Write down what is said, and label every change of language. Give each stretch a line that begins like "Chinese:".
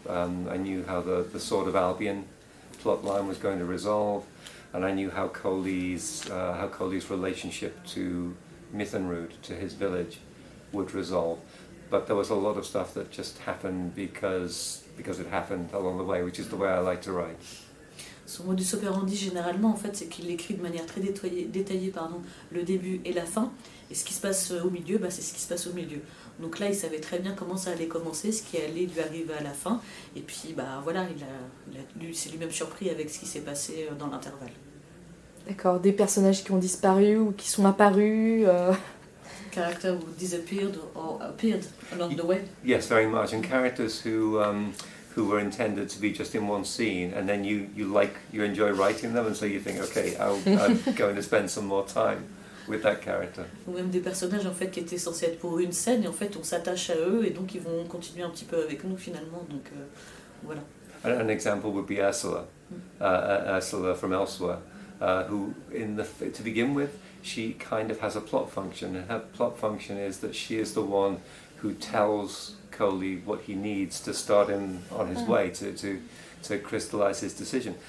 English: I knew how the Sword of Albion plot line was going to resolve. And I knew how Koli's relationship to Mithenrud, to his village, would resolve. But there was a lot of stuff that just happened because it happened along the way, which is the way I like to write.
French: Son modus operandi généralement, en fait, c'est qu'il écrit de manière très détaillée le début et la fin. Et ce qui se passe au milieu, c'est ce qui se passe au milieu. Donc là, il savait très bien comment ça allait commencer, ce qui allait lui arriver à la fin. Et puis, il s'est lui-même surpris avec ce qui s'est passé dans l'intervalle. D'accord, des personnages qui ont disparu ou qui sont apparus.
English: Characters who disappeared or appeared along the way. Yes, very much. And characters who were intended to be just in one scene, and then you enjoy writing them, and so you think, okay, I'm going to spend some more time with that character.
French: Ou même des personnages en fait qui étaient censés être pour une scène et en fait on s'attache à eux et donc ils vont continuer un petit peu avec nous finalement. Donc voilà.
English: An example would be Ursula, Ursula from Elsewhere, who to begin with, she kind of has a plot function, and her plot function is that she is the one who tells Koli what he needs to start him on his way to crystallize his decision.